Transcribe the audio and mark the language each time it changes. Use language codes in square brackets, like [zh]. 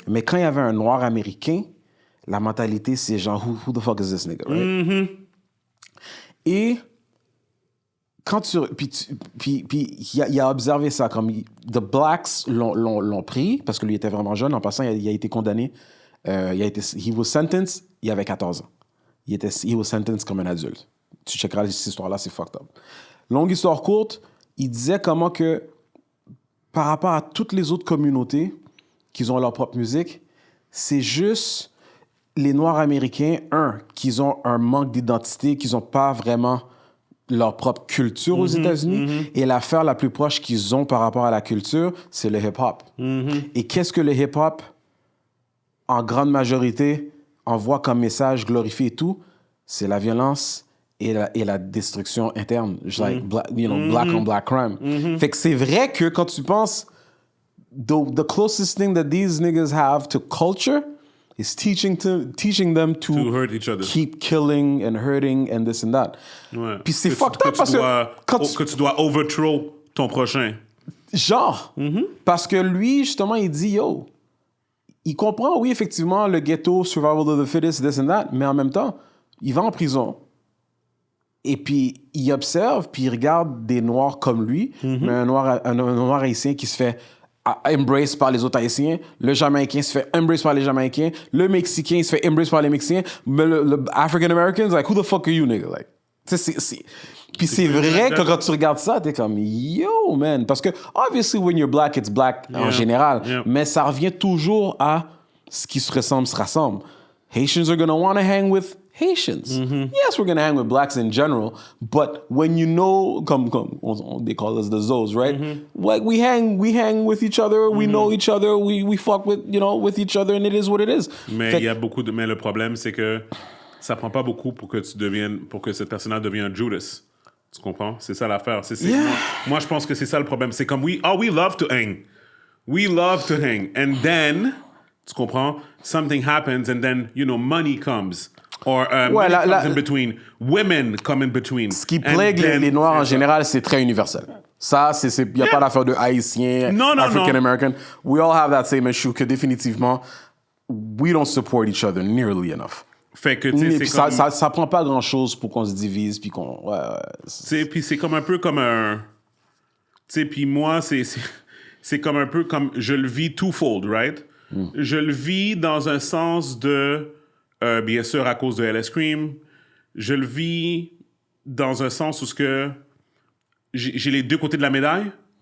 [fr] Mais quand il y avait un noir américain, la mentalité, c'est genre, [en] who the fuck is this nigga, right? [fr] Et quand puis il a observé ça, comme the blacks l'ont pris, parce que lui était vraiment jeune, en passant, il a été condamné, [en] he was sentenced, [fr] il avait 14 ans. [en] He was sentenced [fr] comme un adulte. Tu checkeras cette histoire-là, c'est fucked up. Longue histoire courte, il disait comment que, par rapport à toutes les autres communautés qui ont leur propre musique, c'est juste les Noirs américains, qu'ils ont un manque d'identité, qu'ils n'ont pas vraiment leur propre culture aux États-Unis. Et l'affaire la plus proche qu'ils ont par rapport à la culture, c'est le hip-hop. Et qu'est-ce que le hip-hop, en grande majorité, envoie comme message, glorifie et tout? C'est la violence et la destruction interne. [en] Like, black on black crime. [fr] Fait que c'est vrai que quand tu penses, [en] the closest thing that these niggas have to culture is teaching them to hurt each other. Keep killing and hurting and this and that. [fr] Ouais. Puis c'est fucked up parce que tu dois overthrow ton prochain. Genre, parce que lui, justement, il dit, yo, il comprend, oui, effectivement, le ghetto, [en] survival of the fittest, this and that, [fr] mais en même temps, il va en prison. Et puis, il observe, puis il regarde des Noirs comme lui, mais un noir haïtien qui se fait embrace par les autres Haïtiens, le Jamaïcain se fait embrace par les Jamaïcains, le Mexicain se fait embrace par les Mexicains, mais le African Americans, [en] like, who the fuck are you, nigga? [fr] Like, Puis c'est vrai que quand tu regardes ça, t'es comme, yo, man. Parce que, obviously, when you're black, it's black en général. Mais ça revient toujours à ce qui se rassemble, se rassemble. [en] Haitians are gonna want to hang with Haitians. Yes, we're gonna hang with blacks in general, but when you know, they call us the Zos, right? Like we hang with each other, we know each other, we fuck with each other, and it is what it is. [fr] Mais il y a mais le problème, c'est que ça prend pas beaucoup pour que cette personne-là devienne Judas. Tu comprends? C'est ça l'affaire. Moi, je pense que c'est ça le problème. C'est comme [en] we love to hang. We love to hang. And then, [fr] tu comprends? [en] Something happens and then, money comes. Or money comes in between. Women come in between. [fr] Ce qui plague les Noirs en général, c'est très universel. Ça, il n'y a pas d'affaire de Haïtien, African American. [en] We all have that same issue [fr] que définitivement, [en] we don't support each other nearly enough. [fr] Fait que, tu sais, ça prend pas grand-chose pour qu'on se divise, puis qu'on... Puis c'est comme un peu comme un... Tu sais, puis moi, c'est comme un peu comme... Je le vis twofold, right? Je le vis dans un sens de... bien sûr, à cause de LS Cream. Je le vis dans un sens où j'ai les deux côtés de la médaille.